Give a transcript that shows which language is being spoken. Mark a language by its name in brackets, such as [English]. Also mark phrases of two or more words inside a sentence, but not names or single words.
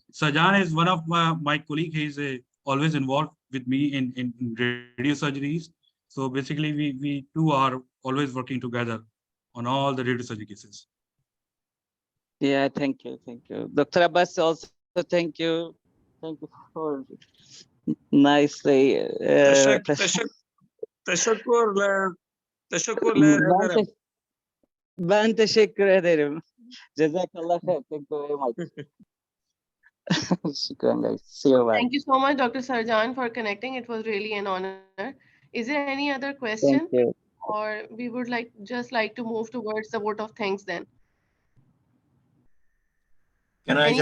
[English] Sajan is one of my colleague. He's always involved with me in radio surgeries. So basically, we two are always working together on all the radio surgery cases. Yeah, thank you, thank you. Dr. Abbas, also thank you. Thank you for nicely [Turkish] Teşekkür Ben, ederim. ben teşekkür ederim. [Arabic] جزاك الله خير. [English] Thank you very much. Shukran, guys. See you. Bye. Thank you so much, Dr. Sarjan, for connecting. It was really an honor. Is there any other question? Thank you. Or we would just like to move towards the vote of thanks then? Can I